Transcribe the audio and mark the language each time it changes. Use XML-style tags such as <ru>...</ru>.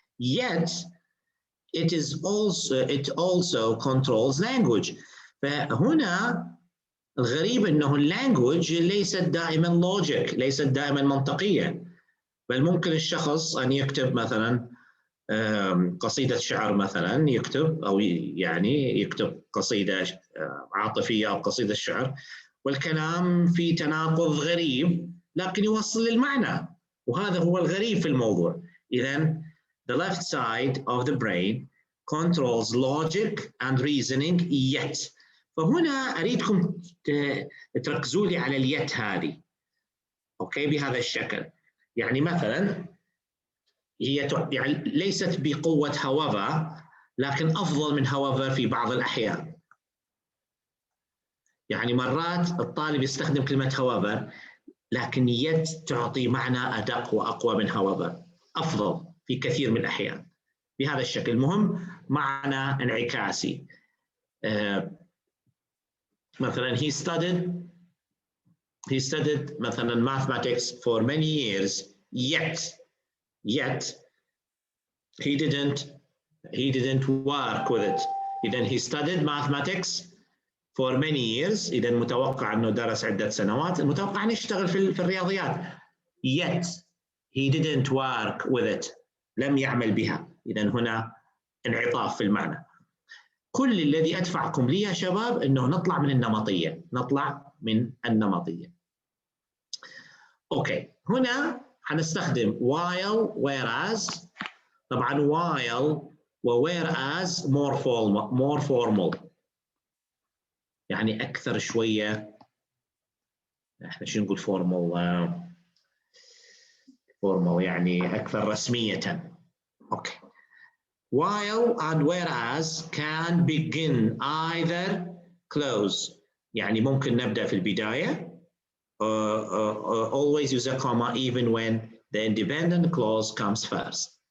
<en>Yet it also controls language.</en> <ar>فهنا الغريب أنه اللانجوج ليست دائما لوجيك، ليست دائما منطقية، بل ممكن الشخص أن يكتب مثلا قصيدة شعر مثلا، يكتب أو يعني يكتب قصيدة عاطفية أو قصيدة شعر والكلام في تناقض غريب لكن يوصل المعنى، وهذا هو الغريب في الموضوع. إذن</ar> <en>the left side of the brain controls logic and reasoning yet.</en> <ar>فهنا أريدكم تركزوا لي على اليت هذه، أوكي، بهذا الشكل. يعني مثلا هي يعني ليست بقوة however، لكن أفضل من however في بعض الأحيان. يعني مرات الطالب يستخدم كلمة however، لكن يت تعطي معنى أدق وأقوى من however، أفضل في كثير من الأحيان بهذا الشكل. مهم معنى انعكاسي.</ar> <en>مثلا he studied he studied مثلا mathematics for many years, yet he didn't work with it.</en> <ar>إذن</ar> <en>he studied mathematics for many years.</en> <ar>إذن متوقع أنه درس عدة سنوات، المتوقع أن يشتغل في الرياضيات.</ar> <en>Yet he didn't work with it.</en> <ar>لم يعمل بها. إذن هنا انعطاف في المعنى. كل الذي أدفعكم ليه يا شباب أنه نطلع من النمطية. أوكي، هنا حنستخدم while, whereas. طبعا while و whereas</ar> <en>more formal،</en> <ar>يعني أكثر شوية. إحنا شو نقول formal يعني أكثر رسمية. أوكي.</ar> <en>While and whereas can begin either close،</en> <ar>يعني ممكن نبدأ في البداية.</ar> <en>Always use a comma even when the independent clause comes first.</en>